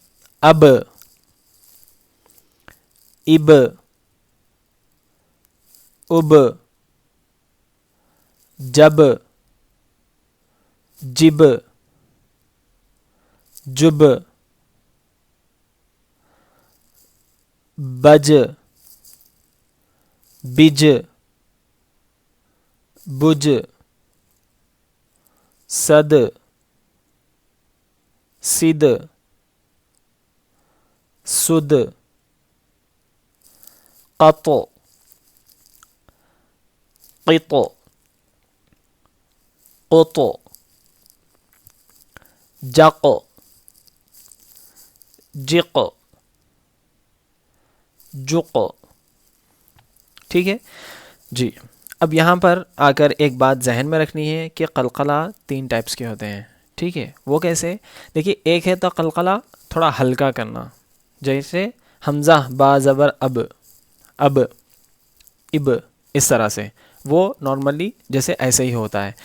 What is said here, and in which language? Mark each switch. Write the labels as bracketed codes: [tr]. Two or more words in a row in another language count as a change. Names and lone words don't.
[ar] اب، اب، اب، جب، جب، جب، بج، بج، بج، صد، صد، سد، قط، قط، قط، جق، جق، جق. [ur] ٹھیک ہے جی. اب یہاں پر آ کر ایک بات ذہن میں رکھنی ہے کہ قلقلہ 3 ٹائپس کے ہوتے ہیں. ٹھیک ہے، وہ کیسے؟ دیکھیے، ایک ہے تو قلقلہ تھوڑا ہلکا کرنا، جیسے حمزہ با زبر اب، اب، اب، اس طرح سے، وہ نارملی جیسے ایسے ہی ہوتا ہے.